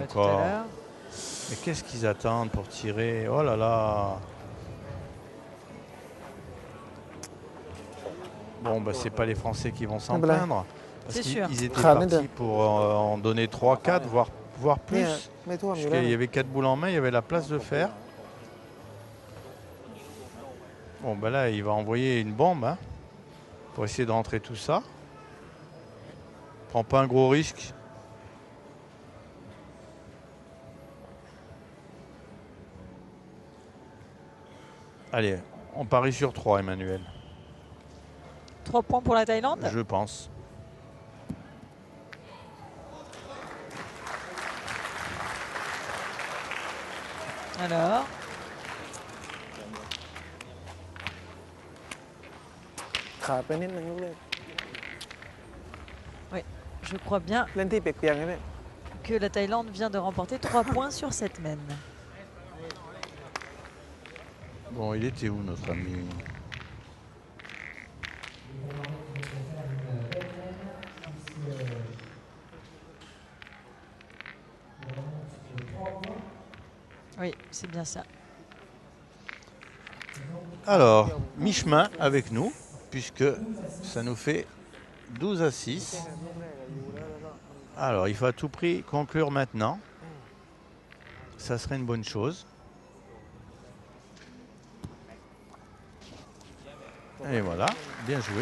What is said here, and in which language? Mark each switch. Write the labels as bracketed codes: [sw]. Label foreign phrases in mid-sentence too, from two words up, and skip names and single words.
[fr] tout à encore. l'heure. Mais qu'est-ce qu'ils attendent pour tirer? Oh là là! Bon, bah c'est pas les Français qui vont s'en plaindre. Parce C'est sûr. qu'ils étaient partis pour en donner 3-4, voire plus. [th] ไม่ท่วมอยู่ [fr] Parce [th] แล้ว [fr] qu'il y avait 4 boules en main, il y avait la place de faire. Bon, ben là, il va envoyer une bombe hein, pour essayer de rentrer tout ça. Prends pas un gros risque. Allez, on parie sur 3, Emmanuel. 3 points pour la Thaïlande. Je pense. Alors, [th] ขาดไปนิดนึงลูกเลย [fr] je crois bien [th] เล่นที่เปียกๆนี่เนี่ย [fr] que la Thaïlande vient de remporter 3 points sur cette main. Bon, il était où notre ami? Oui, c'est bien ça. Alors, mi-chemin avec nous, puisque ça nous fait 12-6. Alors, il faut à tout prix conclure maintenant. ça serait une bonne chose. Et voilà, bien joué.